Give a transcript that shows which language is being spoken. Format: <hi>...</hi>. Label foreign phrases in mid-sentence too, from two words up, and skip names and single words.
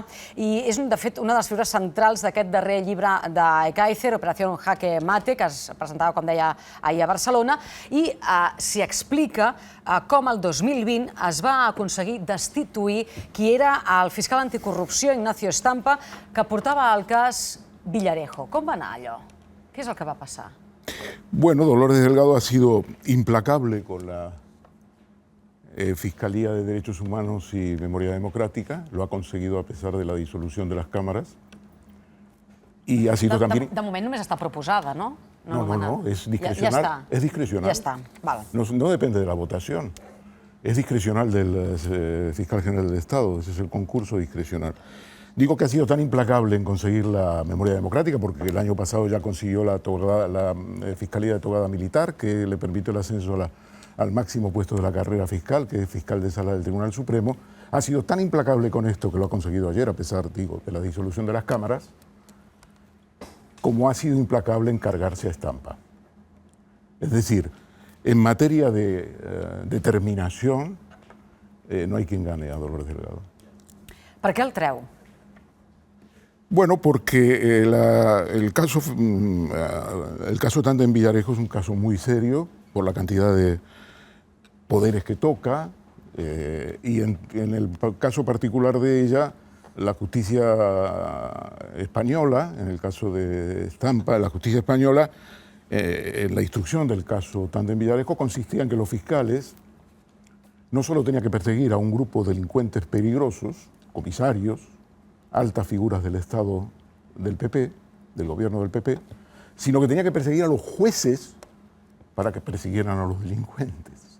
<ca>I és, de fet, una de les figures centrals d'aquest darrer llibre de Kaizer, Operació Jaque Mate, que es presentava, com deia, ahir a Barcelona, i s'hi explica com el 2020 es va aconseguir destituir qui era el fiscal anticorrupció, Ignacio Estampa, que portava el cas Villarejo. Com va anar allò? Què és el que va passar?</ca> <es>Bueno, Dolores Delgado ha sido implacable con la Fiscalía de Derechos Humanos y Memoria Democrática. Lo ha conseguido a pesar de la disolución de las cámaras. Y ha sido también...</es> <ca>De moment només està proposada, no?</ca> <es>No, es discrecional.</es> <ca>Ja està.</ca> <es>Es discrecional.</es> <ca>Ja està, val.</ca> <es>No depende de la votación. Es discrecional del fiscal general del Estado. Ese es el concurso discrecional. Digo que ha sido tan implacable en conseguir la memoria democrática porque el año pasado ya consiguió la Fiscalía de Togada Militar, que le permite el ascenso al máximo puesto de la carrera fiscal, que es fiscal de sala del Tribunal Supremo. Ha sido tan implacable con esto que lo ha conseguido ayer, a pesar, digo, de la disolución de las cámaras, como ha sido implacable en cargarse a Estampa. Es decir, en materia de determinación, no hay quien gane a Dolores Delgado.</es> <ca>Per què el treu?</ca> <es>Bueno, porque el caso Tandem Villarejo es un caso muy serio por la cantidad de poderes que toca y en el caso particular de ella, la justicia española, en el caso de Estampa, la justicia española, en la instrucción del caso Tandem Villarejo consistía en que los fiscales no solo tenían que perseguir a un grupo de delincuentes peligrosos, comisarios, altas figuras del Estado del PP, del gobierno del PP, sino que tenían que perseguir a los jueces para que persiguieran a los delincuentes.</es>